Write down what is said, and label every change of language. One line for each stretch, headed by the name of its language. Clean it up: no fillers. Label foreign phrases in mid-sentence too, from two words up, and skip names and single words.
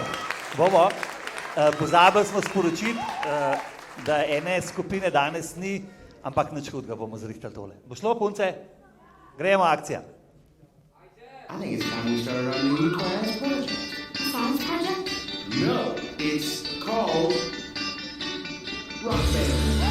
Slovenian: Bomo. Pozabili smo sporočiti, da ene skupine danes ni, ampak nič hudega bomo zrihtali tole. Bo šlo, punce? Gremo, akcija.
English: I think it's time we started our new class project. Science project? No, it's called Rock Band.